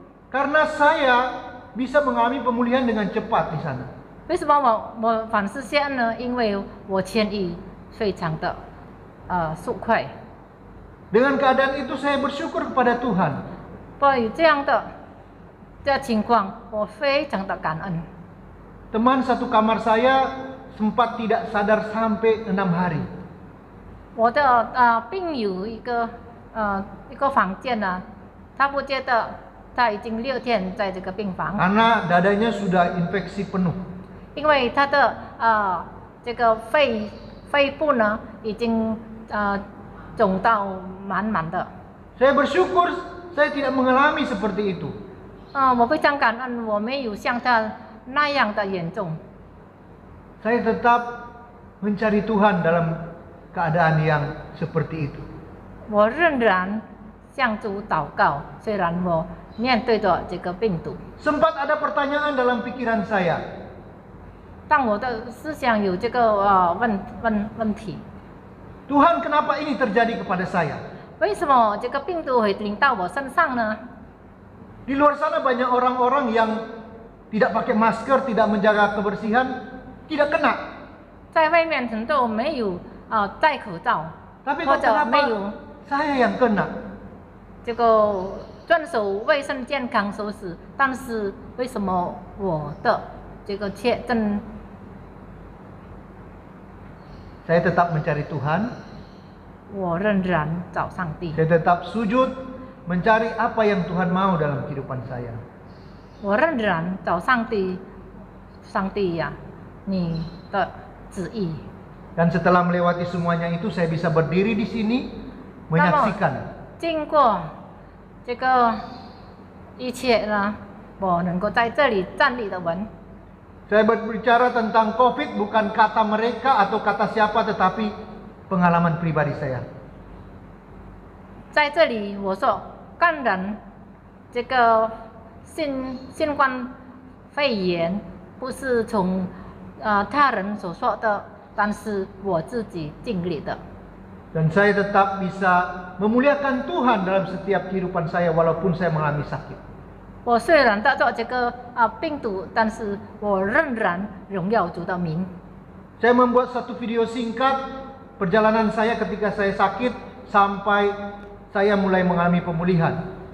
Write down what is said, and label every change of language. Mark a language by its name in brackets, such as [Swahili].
[Indonesian] karena saya bisa mengalami pemulihan dengan cepat di sana. [Chinese] 为什么我凡事谢恩呢？因为我痊愈非常的速快。 [Indonesian] Dengan keadaan itu saya bersyukur kepada Tuhan. [Chinese] 关于这样的情况，我非常的感恩。 [Indonesian] Teman satu kamar saya sempat tidak sadar sampai 6 hari. [Chinese] 我的病友一个房间呢，他不觉得他已经6天在这个病房， [Indonesian] Karena dadanya sudah infeksi penuh. [Chinese] 因为他的这个肺部呢已经肿到满满的。 [Indonesian] Saya bersyukur saya tidak mengalami seperti itu. [Chinese] 我非常感恩，我没有像他那样的严重。 [Indonesian] Saya tetap mencari Tuhan dalam keadaan yang seperti itu. [Chinese] 我仍然向主祷告，虽然我面对着这个病毒， [Indonesian] Sempat ada pertanyaan dalam pikiran saya. [Chinese] 但我的思想有这个问题， [Indonesian] Tuhan, kenapa ini terjadi kepada saya? [Chinese] 为什么这个病毒会临到我身上呢？ [Indonesian] Di luar sana banyak orang-orang yang tidak pakai masker, tidak menjaga kebersihan, tidak kena. [Chinese] 在外面很多没有戴口罩， [Indonesian] Tapi [Chinese] 或 [Indonesian] kok [Chinese] 者没 [Indonesian] kenapa [Chinese] 有 [Indonesian] saya yang kena? [Chinese] 这个遵守卫生健康措施，但是为什么我的这个确诊？ [Indonesian] Saya tetap mencari Tuhan. [Chinese] 我仍然找上帝， [Indonesian] Saya tetap sujud mencari apa yang Tuhan mau dalam kehidupan saya. [Chinese] 我仍然找上帝，上帝呀、你的旨意。 [Indonesian] Dan setelah melewati semuanya itu, saya bisa berdiri di sini menyaksikan. [Chinese] 经过这个一切呢，我能够在这里站立的稳。 [Indonesian] Saya berbicara tentang COVID bukan kata mereka atau kata siapa, tetapi pengalaman pribadi saya. [Chinese] 在这里，我说感染这个新冠肺炎，不是从他人所说的，但是我自己经历的。 [Indonesian] Dan saya tetap bisa memuliakan Tuhan dalam setiap kehidupan saya walaupun saya mengalami sakit. [Chinese] 我虽然得到这个病毒，但是我仍然荣耀主的名。 [Indonesian] Saya membuat satu video singkat perjalanan saya ketika saya sakit sampai saya mulai mengalami pemulihan.